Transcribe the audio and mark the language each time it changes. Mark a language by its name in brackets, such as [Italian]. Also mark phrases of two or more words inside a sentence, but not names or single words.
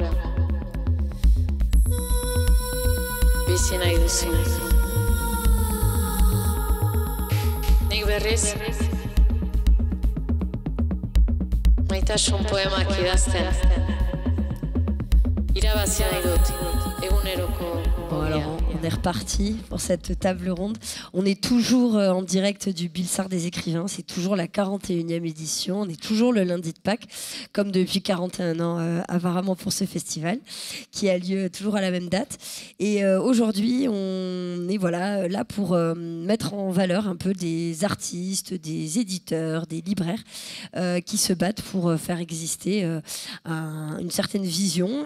[Basque] Bizi nahi duzu. Nik berriz maitasun poemak idazten. Irabazi nahi dut, eguneroko. [French] Bon, alors on est reparti pour cette table ronde. On est toujours en direct du Bilsart des écrivains. C'est toujours la 41e édition. On est toujours le lundi de Pâques, comme depuis 41 ans apparemment pour ce festival, qui a lieu toujours à la même date. Et aujourd'hui, on est là pour mettre en valeur un peu des artistes, des éditeurs, des libraires qui se battent pour faire exister une certaine vision.